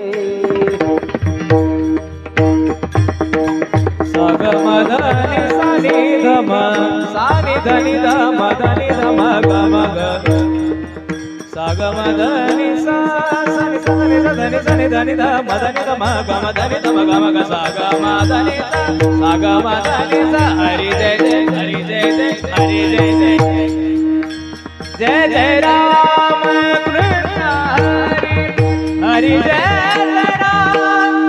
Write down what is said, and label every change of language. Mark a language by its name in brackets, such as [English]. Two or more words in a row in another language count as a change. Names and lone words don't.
[Sanskrit] सागम धनि सनि धम सनि धनि धम धनि धम गम ग सागम धनि सा सनि सनि धनि सनि धनि धम धनि धम गम धनि धम गम ग सागम धनि सा सागम धनि सा हरि जय जय हरि जय जय हरि जय जय जय जय राम कृष्ण हरि हरि जय जय राम